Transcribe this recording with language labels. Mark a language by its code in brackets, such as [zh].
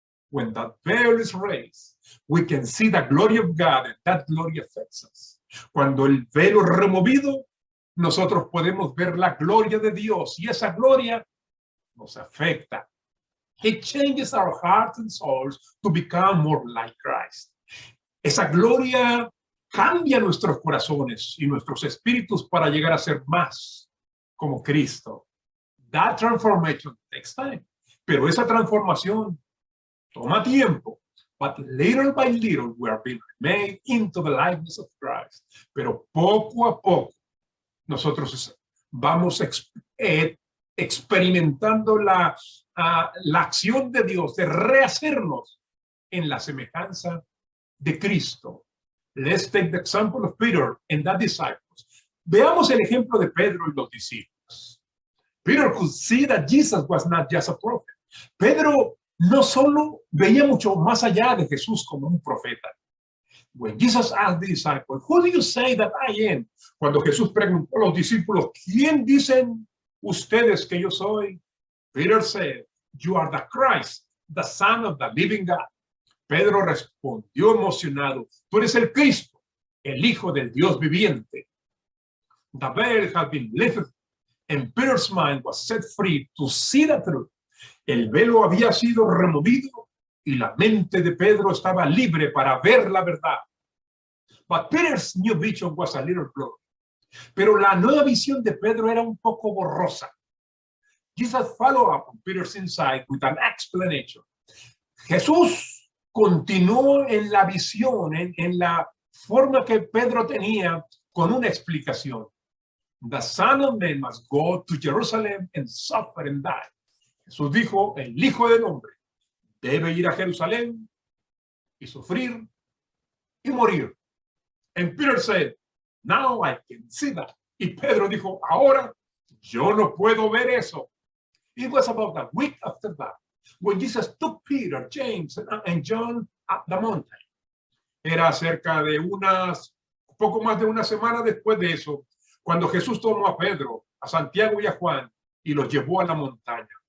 [en] When that veil is raised, we can see the glory of God, and that glory affects us. [es] Cuando el velo es removido, nosotros podemos ver la gloria de Dios y esa gloria nos afecta. [en] It changes our hearts and souls to become more like Christ. [es] Esa gloria cambia nuestros corazones y nuestros espíritus para llegar a ser más como Cristo. [en] That transformation takes time. [es] Pero esa transformación toma tiempo. [en] But little by little we are being made into the likeness of Christ. [es] Pero poco a poco nosotros vamos experimentando la acción de Dios de rehacernos en la semejanza de Cristo. [en] Let's take the example of Peter and the disciples. [es] Veamos el ejemplo de Pedro y los discípulos. [en] Peter could see that Jesus was not just a prophet. [es] Pedro no solo veía mucho más allá de Jesús como un profeta. [en] When Jesus asked the disciples, who do you say that I am? [es] Cuando Jesús preguntó a los discípulos, ¿quién dicen ustedes que yo soy? [en] Peter said, you are the Christ, the Son of the living God. [es] Pedro respondió emocionado, tú eres el Cristo, el Hijo del Dios viviente. [en] The veil had been lifted and Peter's mind was set free to see the truth. [es] El velo había sido removido y la mente de Pedro estaba libre para ver la verdad. [en] But Peter's new vision was a little blurry. [es] Pero la nueva visión de Pedro era un poco borrosa. [en] Jesus followed up on Peter's insight with an explanation. [es] Jesús continuó en la visión, en la forma que Pedro tenía, con una explicación. [en] The Son of Man must go to Jerusalem and suffer and die. [es] Jesús dijo, el Hijo del Hombre debe ir a Jerusalén y sufrir y morir. [en] And Peter said, now I can see that. [es] Y Pedro dijo, ahora yo no puedo ver eso. [en] It was about a week after that when Jesus took Peter, James, and John up the mountain. [es] Era cerca de poco más de una semana después de eso, cuando Jesús tomó a Pedro, a Santiago y a Juan y los llevó a la montaña.